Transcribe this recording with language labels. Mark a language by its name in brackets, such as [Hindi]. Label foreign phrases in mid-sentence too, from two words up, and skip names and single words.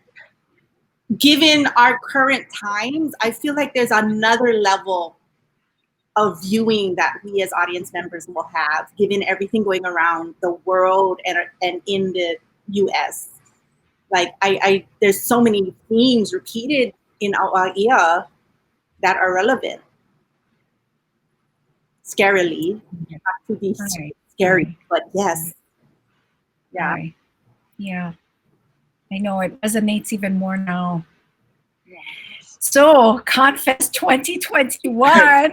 [English] Given our current times, I feel like there's another level of viewing that we as audience members will have, given everything going around the world and in the US. Like there's so many themes repeated in ʻAʻia that are relevant. Scarily, not to be scary, but yes. Yeah. Right. Yeah. I know it resonates even more now. Yeah. So, ConFest 2021.